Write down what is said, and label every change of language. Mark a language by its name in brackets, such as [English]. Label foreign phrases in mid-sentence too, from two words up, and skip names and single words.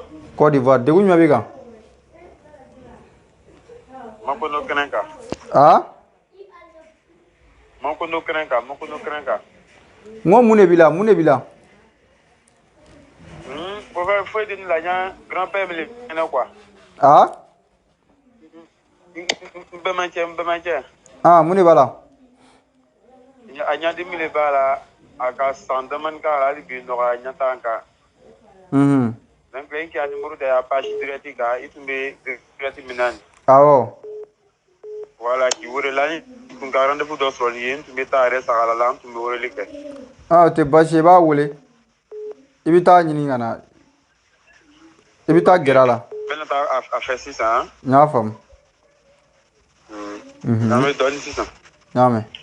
[Bambara] Côte d'Ivoire degun jumɛn b'i kan? Makono kɛnɛ kan. Makono kɛnɛ kan. N ko mun de b'i la mun de b'i la? Foyi tɛ ne la n y'a grand-père min kɛnɛ quoi. N bɛmacɛ. Mun de b'a la? A ɲadimi de b'a la a ka san damani k'a la hali bi nɔgɔya ɲɛ t'an kan. Donc n k'a numéro da y'a [French] page direct [Bambara] kan i tun bɛ direct min na nin. Awɔ. Voilà k'i wele la n tun ka rendez-vous dɔ sɔrɔ nin ye n tun bɛ taa yɛrɛ sagala la n tun bɛ weleli kɛ. O tɛ baasi ye i b'a wele i bɛ taa ɲini ka na i bɛ taa gɛrɛ a la. N bɛna taa a fɛ sisan. N y'a faamu. An bɛ dɔɔnin sisan. N y'a mɛn.